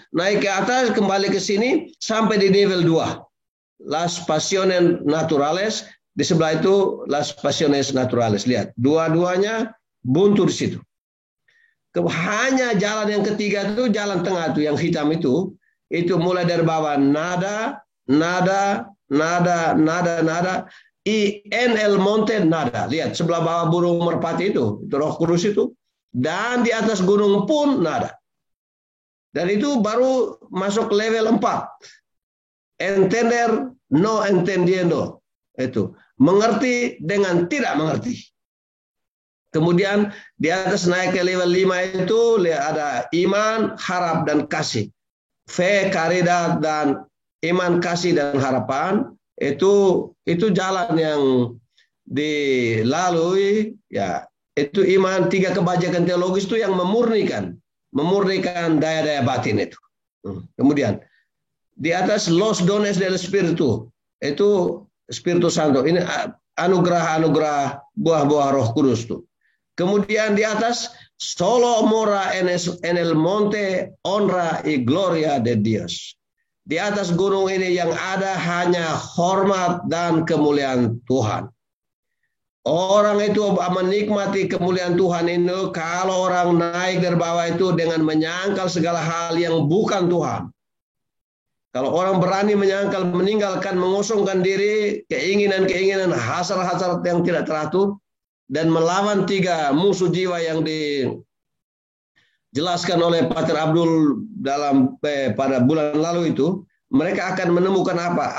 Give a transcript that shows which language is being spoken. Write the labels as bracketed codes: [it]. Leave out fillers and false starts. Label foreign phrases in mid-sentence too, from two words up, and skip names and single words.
[id] Naik ke atas, kembali ke sini sampai di level 2. [es] Las Pasiones Naturales, [id] di sebelah itu [es] Las Pasiones Naturales. [id] Lihat, dua-duanya buntu di situ. Hanya jalan yang ketiga itu jalan tengah itu yang hitam itu mulai dari bawah [es] nada y en el monte nada. [id] Lihat sebelah bawah burung merpati itu Roh Kudus itu, dan di atas gunung pun nada. Dan itu baru masuk level 4. [es] Entender no entendiendo. [id] Itu mengerti dengan tidak mengerti. Kemudian di atas naik ke level 5 itu ada iman, harap dan kasih. [es] Fe, caridad [id] dan iman, kasih dan harapan. Itu jalan yang dilalui ya, itu iman, 3 kebajikan teologis itu yang memurnikan daya-daya batin itu. Kemudian di atas [es] los dones del Espíritu [id] itu [es] Espiritu Santo. [id] Ini anugerah-anugerah buah-buah Roh Kudus tuh. Kemudian di atas [es] solo mora en el monte honra y gloria de Dios. [id] Di atas gunung ini yang ada hanya hormat dan kemuliaan Tuhan. Orang itu menikmati kemuliaan Tuhan itu kalau orang naik dari bawah itu dengan menyangkal segala hal yang bukan Tuhan. Kalau orang berani menyangkal, meninggalkan, mengosongkan diri, keinginan-keinginan, hasrat-hasrat yang tidak teratur, dan melawan 3 musuh jiwa yang dijelaskan oleh Pater Abdul pada bulan lalu itu, mereka akan menemukan apa?